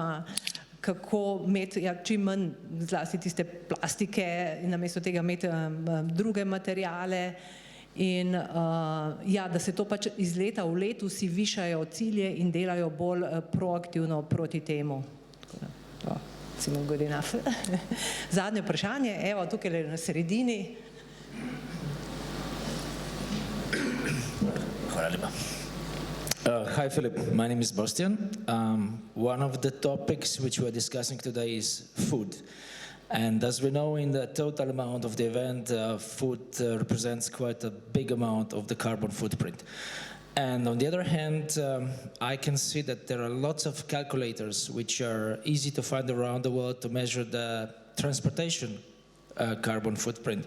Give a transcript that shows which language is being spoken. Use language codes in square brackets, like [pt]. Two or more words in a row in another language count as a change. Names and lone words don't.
[sl] kako imeti čim manj zlasti tiste plastike in namesto tega imeti druge materijale in da se to pač iz leta v letu si višajo cilje in delajo bolj proaktivno proti temu. [en] Good enough. [sl] Zadnje vprašanje, evo tukaj na sredini. Hvala lepa. [en] Hi Philip, my name is Bastian. One of the topics which we are discussing today is food. And as we know, in the total amount of the event, food represents quite a big amount of the carbon footprint. And on the other hand, I can see that there are lots of calculators which are easy to find around the world to measure the transportation carbon footprint.